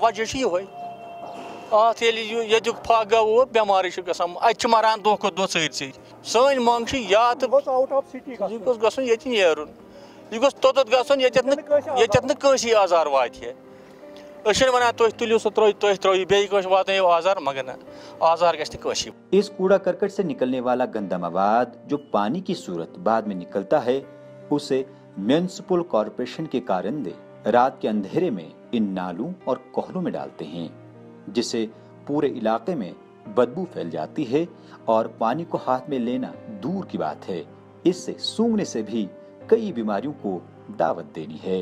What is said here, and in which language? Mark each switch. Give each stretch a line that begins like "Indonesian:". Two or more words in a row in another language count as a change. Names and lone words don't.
Kashmiri: وجہ چھُ یِہوے، اتھ ییٚلہِ ییٚتیُک پھکھ گوٚو بٮ۪مارٕے چھِ گژھان، اَتہِ چھِ مران دۄہ کھۄتہٕ دۄہ ژٔرۍ۔ سٲنۍ منٛگ چھِ یا تہٕ یہِ گوٚژھ گژھُن ییٚتہِ نیرُن، یہِ گوٚژھ توٚتتھ گژھُن ییٚتٮ۪تھ نہٕ کٲنٛسی آزار واتہِ ہے۔ أسۍ چھِنہٕ وَنان تُہۍ تُلِو سُہ تُہۍ ترٛٲیِو بیٚیہِ کٲنٛسہِ واتنٲیِو آزار، مگر نہ، آزار گژھِ نہٕ کٲنٛسی۔
Urdu: اس کوڑا کرکٹ سے نکلنے والا گندا مواد جو پانی کی صورت بعد میں نکلتا ہے، اسے میونسپل کارپوریشن کے کارندے رات کے اندھیرے میں ان نالوں اور کوہلوں میں ڈالتے ہیں، جس سے پورے علاقے میں بدبو پھیل جاتی ہے اور پانی کو ہاتھ میں لینا دور کی بات ہے، اس سے سونگنے سے بھی کئی بیماریوں کو دعوت دینی ہے۔